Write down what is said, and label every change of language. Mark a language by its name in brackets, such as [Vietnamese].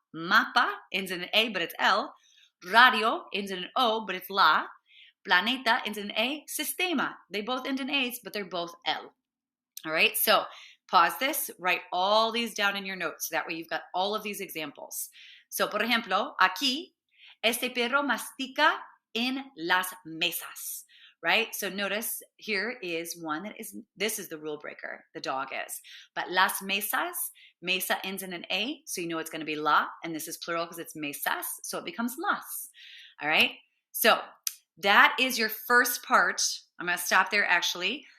[English] Mapa ends in an A, but it's el. Radio ends in an O, but it's la. Planeta ends in an A. Sistema, they both end in A's, but they're both L. All right, so pause this, write all these down in your notes. So that way you've got all of these examples. [Spanish] So, por ejemplo, aquí, este perro mastica en las mesas, right? [English] So notice here is one that is, this is the rule breaker, the dog is. But las mesas, mesa ends in an A, so you know it's going to be la, and this is plural because it's mesas, so it becomes las. All right? So that is your first part. I'm going to stop there actually.